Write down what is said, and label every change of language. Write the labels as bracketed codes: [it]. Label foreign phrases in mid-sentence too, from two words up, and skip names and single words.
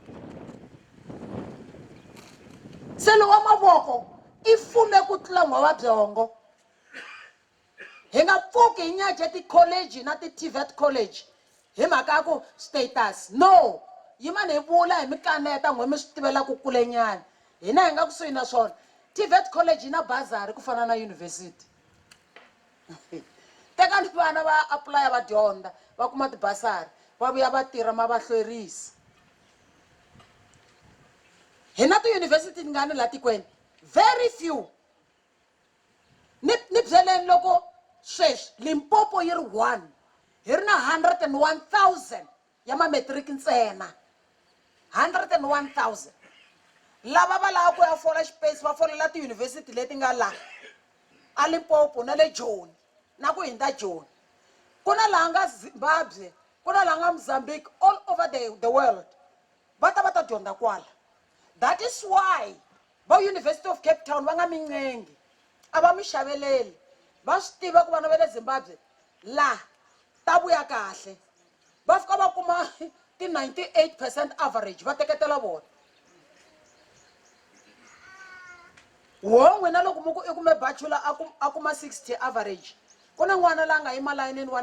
[ts] se lowa mavoko i fume ku tlula n'wa byongo hi nga pfuki hi nyaje ti-college na ti- [en] TVET college [ts] hi mhaka ya ku status no yimani hi vula hi mi kaneta n'we mi swi tivela ku kulenyana hina hi nga kusuhi na swona TVET college yi na bazari ku fana na yunivhesiti tekani vana va apply va dyondza va kuma tibasari va vuya va tirha ma va hlwerisa hi na tiyunivhesiti ni nga ni laha tikweni [en] very few [ts] ni byeleni loko sweswi Limpopo yi ri 1 hi ri na 101,000 ya mametiriki ntsena 101,000 lava va lava ku ya fola xipesi va folela tiyunivhesiti leti nga laha a Limpopo na le Joni na ku hindza Joni ku na laha nga Zimbabwe ku na laha nga Mozambique [en] all over the world [ts] va ta dyondza kwala [en] that is why [ts] va University of Cape Town va nga mincengi a va mi xaveleli va swi tiva ku vana va le Zimbabwe la ta vuya kahle va fika va kuma ti 98% average va teketela vona wo n'wina loko mu ku i kume bachelor a kuma 60 average ku na n'wana la nga yima layinini wa